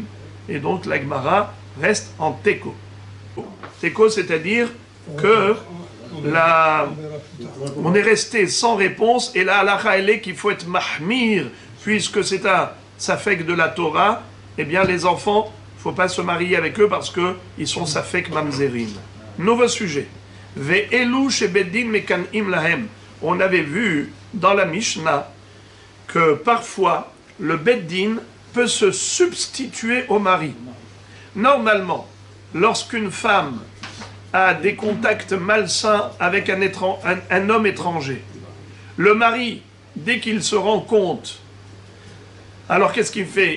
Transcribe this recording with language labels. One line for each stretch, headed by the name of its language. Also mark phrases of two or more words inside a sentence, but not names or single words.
French: Et donc la Gemara reste en teko. Teko, c'est-à-dire que on est resté sans réponse, et la halakha elle est qu'il faut être mahmir, puisque c'est un safek de la Torah, eh bien les enfants, il ne faut pas se marier avec eux parce qu'ils sont
Hebrew: safek mamzerim.
French: Nouveau sujet.
Hebrew: Ve'elu shebeddin mekan'im lahem.
French: On avait vu dans la Mishnah que parfois le beddin peut se substituer au mari. Normalement, lorsqu'une femme a des contacts malsains avec un homme étranger, le mari, dès qu'il se rend compte, alors qu'est-ce qu'il fait?